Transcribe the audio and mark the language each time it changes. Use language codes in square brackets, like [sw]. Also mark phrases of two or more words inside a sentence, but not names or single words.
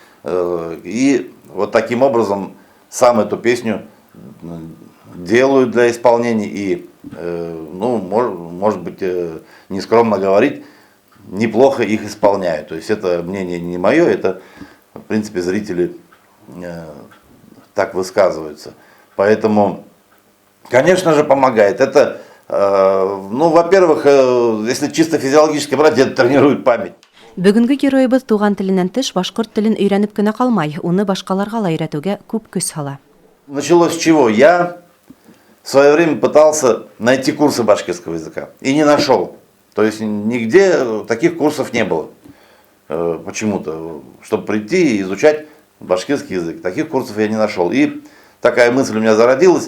[ru] И вот таким образом сам эту песню делаю для исполнения и, может быть, нескромно говорить, неплохо их исполняю. То есть это мнение не мое, это, в принципе, зрители так высказываются. Поэтому, конечно же, помогает. Это, во-первых, если чисто физиологически брать, это тренирует память. [ba] Бүгенге героебыз туган теленнән тыш башкорт телен өйрәнеп кенә калмай, уны башкаларга ла өйрәтүгә күп көч сала. [ru] Началось с чего? Я в свое время пытался найти курсы башкирского языка и не нашел. То есть нигде таких курсов не было. Почему-то, чтобы прийти и изучать башкирский язык. Таких курсов я не нашел. И такая мысль у меня зародилась.